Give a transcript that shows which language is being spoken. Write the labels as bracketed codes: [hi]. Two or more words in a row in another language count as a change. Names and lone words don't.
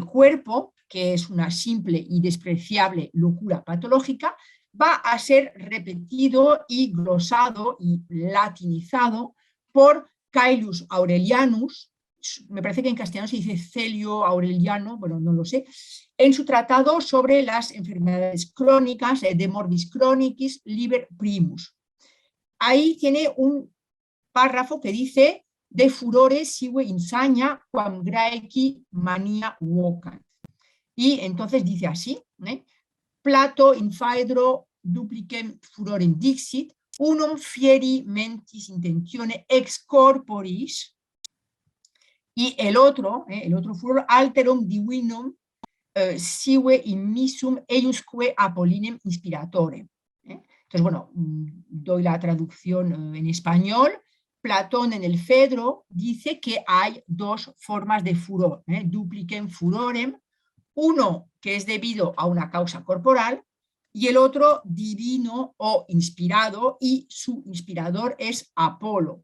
[es] cuerpo, que es una simple y despreciable locura patológica, va a ser repetido y glosado y latinizado por Caelius Aurelianus, me parece que en castellano se dice Celio Aureliano, bueno, no lo sé, en su tratado sobre las enfermedades crónicas, [la] de morbis chronicis liber primus. [es] Ahí tiene un párrafo que dice [la] de furore sive insania quam graeci mania vocant. [es] Y entonces dice así, [la] Plato in Phaedro duplicem furorem dixit, unum fieri mentis intentione ex corporis, [es] y el otro furor [la] alterum divinum sive in misum eiusque apollinem inspiratore. [es] Entonces, bueno, doy la traducción en español. Platón en el Fedro dice que hay dos formas de furor, [la] duplicem furorem, [es] uno que es debido a una causa corporal y el otro divino o inspirado, y su inspirador es Apolo.